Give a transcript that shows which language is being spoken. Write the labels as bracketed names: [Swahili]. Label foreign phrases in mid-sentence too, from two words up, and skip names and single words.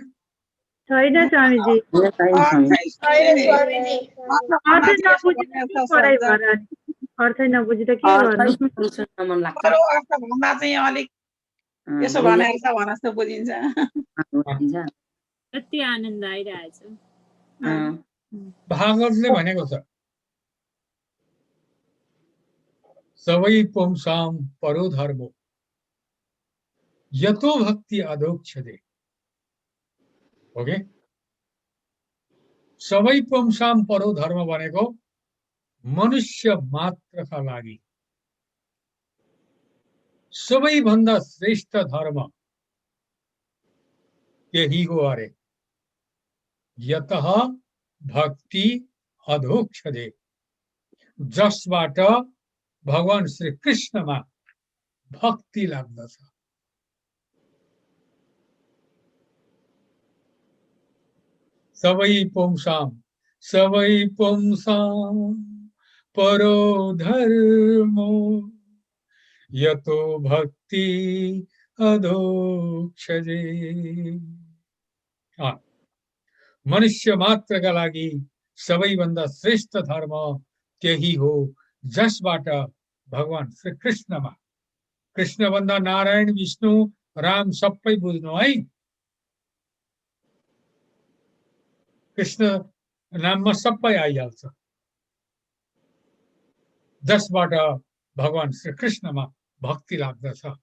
[Nepali] छैन स्वामीजी। अर्थ नबुझ्दा के गर्नु? भन्दा चाहिँ अलिक यसो भनेको छ भने जस्तो बुझिन्छ। कति आनन्द आइरहेछ। भागवतले भनेको छ, [Sanskrit] सबै पुंसाम परो धर्मो यतो भक्ति अधोक्षते। [Nepali] ओके, [Sanskrit] सबै पुंसाम परो धर्म [Nepali] भनेको मनुष्य मात्रका लागि सबैभन्दा श्रेष्ठ धर्म यही हो अरे। [Sanskrit] यतः भक्ति अधोक्षजे, [Nepali] जसबाट भगवान श्री कृष्णमा भक्ति लाग्दछ। [Sanskrit] सबै पुंसाम परो धर्मो यतो भक्ति अधोक्षजे। [Nepali] मनुष्य मात्रका लागि सबैभन्दा श्रेष्ठ धर्म त्यही हो जसबाट भगवान श्री कृष्णमा, कृष्ण भन्दा नारायण विष्णु राम सबै बुझ्नु है, कृष्ण नाममा सबै आइहाल्छ, जसबाट भगवान श्री कृष्णमा भक्ति लाग्दछ।